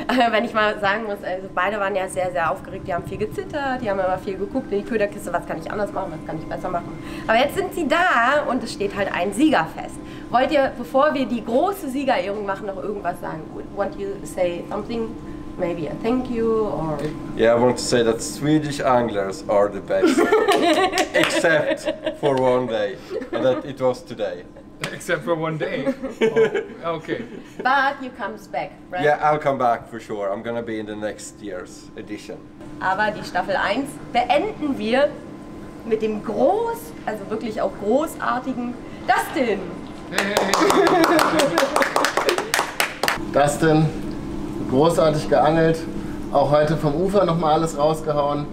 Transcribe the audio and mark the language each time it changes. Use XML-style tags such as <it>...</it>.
<de>Wenn ich mal sagen muss, also beide waren ja sehr aufgeregt, die haben viel gezittert, die haben immer viel geguckt in die Köderkiste, was kann ich anders machen, was kann ich besser machen. Aber jetzt sind sie da und es steht halt ein Sieger fest. Wollt ihr, bevor wir die große Siegerehrung machen, noch irgendwas sagen?</de> <en>Want you say something? Maybe a thank you or... Yeah, I want to say that Swedish anglers are the best. Except for one day. And that it was today. Except for one day. Oh, okay. But you comes back, right? Yeah, I'll come back for sure. I'm gonna be in the next year's edition.</en> <de>Aber die Staffel 1 beenden wir mit dem also wirklich auch großartigen Dustin. Dustin, großartig geangelt. Auch heute vom Ufer nochmal alles rausgehauen.</de>